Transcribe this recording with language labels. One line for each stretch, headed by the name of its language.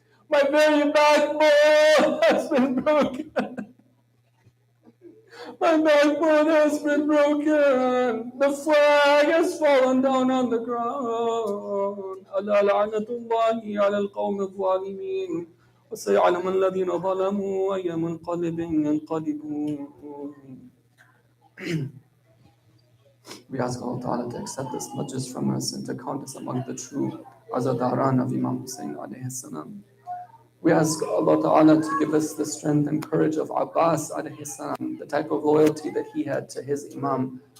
English: My very backbone has been broken. My backbone has been broken. The flag has fallen down on the ground.
Arabic: ألا لعنة الله على القوم الظالمين وسيعلم الذين ظلموا أي منقلب ينقلبون.
English: We ask Allah Ta'ala to accept this majlis from us and to count us among the true Azadaran of Imam Hussein alayhi salam. We ask Allah Ta'ala to give us the strength and courage of Abbas alayhi salam, the type of loyalty that he had to his Imam.